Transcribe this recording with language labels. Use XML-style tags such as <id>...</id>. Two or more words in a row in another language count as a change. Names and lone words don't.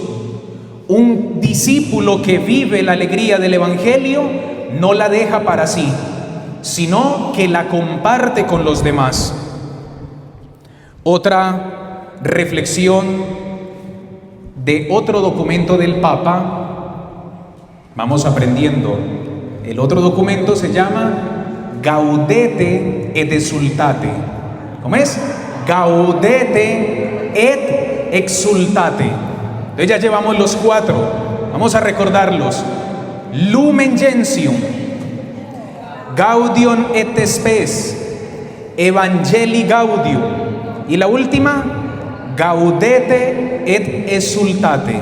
<es>Un discípulo que vive la alegría del Evangelio no la deja para sí, sino que la comparte con los demás. Otra reflexión de otro documento del Papa. Vamos aprendiendo. El otro documento se llama Gaudete et Exsultate. ¿Cómo es? Gaudete et Exsultate. Entonces ya llevamos los 4. Vamos a recordarlos. Lumen Gentium, Gaudium et Spes, Evangelii Gaudium, y la última, Gaudete et Exsultate.</es>